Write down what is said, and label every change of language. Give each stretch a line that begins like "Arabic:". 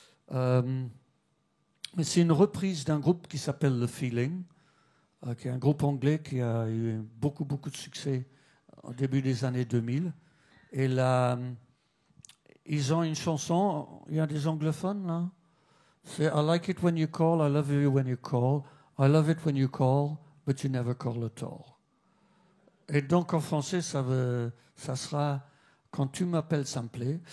French: Mais c'est une reprise d'un groupe qui s'appelle The Feeling, qui est un groupe anglais qui a eu beaucoup, beaucoup de succès au début des années 2000. Et là, ils ont une chanson, il y a des anglophones là.
English: C'est I like it when you call, I love you when you call, I love it when you call, but you never call at all.
French: Et donc en français, ça sera quand tu m'appelles, ça me plaît.